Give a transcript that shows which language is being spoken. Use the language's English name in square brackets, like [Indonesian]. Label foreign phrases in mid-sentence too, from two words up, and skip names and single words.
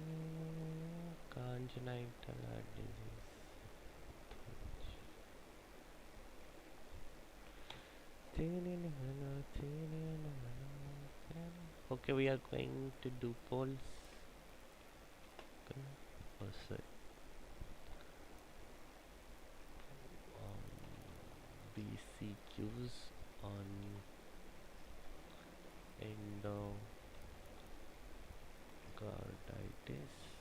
[English] congenital heart disease. [Hindi] तेरे नैना तेरे नैना. [English] Okay, we are going to do polls. Oh, sorry. BCQs on endocarditis.